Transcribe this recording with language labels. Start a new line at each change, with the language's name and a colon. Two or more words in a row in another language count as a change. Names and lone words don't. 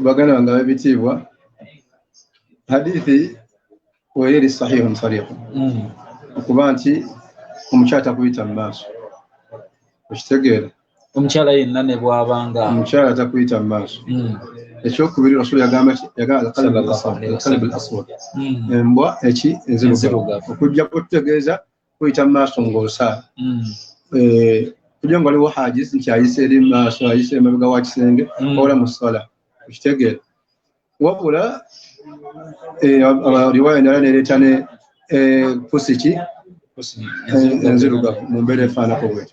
Ganda: Baganda bange babitiibwa hadithi weyeri
Arabic: صحيح صريح
Ganda: okuba nti omukyala takuyita mu maaso. Okitegeera omukyala yenna ne bwabanga omukyala takuyita mu maaso. Ekyokubiri Rasulu yagamba
Arabic: القلب الأسود
Ganda: embwa enzirugavu okujjako tutegeeza kuyita mu maaso ng'osaala kugira nga waliwo hajiz nti ayise eri mu maaso ayise emabega wa kisenge ola mu ssala. Okitegeera wabula riwaya endala nereeta ne pusiki enzirugavu mu mbeera efaanako bwetyo.